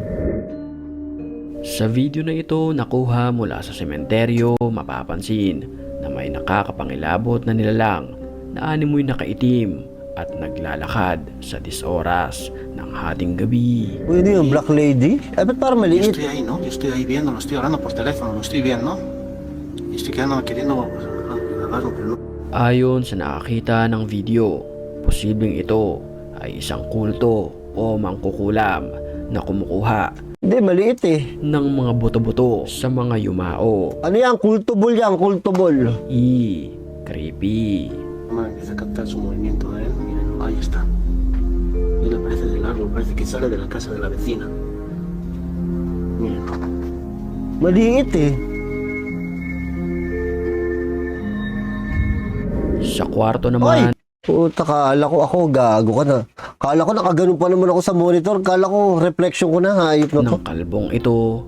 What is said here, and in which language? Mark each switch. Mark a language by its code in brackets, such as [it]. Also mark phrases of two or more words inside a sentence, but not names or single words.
[tl] Sa video na ito nakuha mula sa sementeryo, mapapansin na may nakakapangilabot na nilalang na animoy nakaitim at naglalakad sa 10 oras ng hating gabi. Uy, ano yung [en] black lady? [tl] Ay, ba't parang [es] Yo [tl] maliit? [es] estoy ahí, ¿no? Yo estoy ahí viendo, lo estoy hablando por teléfono, lo estoy viendo. Y estoy queriendo hablarlo, pero no. [tl] Ayon sa nakakita ng video, posibleng ito ay isang kulto o mangkukulam na kumukuha Hindi, maliit eh. ng mga buto-buto sa mga yumao. Ano yan? Kultubol yan, kultubol. Creepy. [es] Mamá empieza a captar su movimiento de él. Miren, ahí está. Él aparece del árbol, parece que sale de la casa de la vecina. Miren. [tl] Maliit eh. Sa kwarto naman, Puta, kala ko ako, gago ka na. Kala ko nakaganon pa naman ako sa monitor. Kala ko reflection ko na, hayop na to. ng kalbong ito,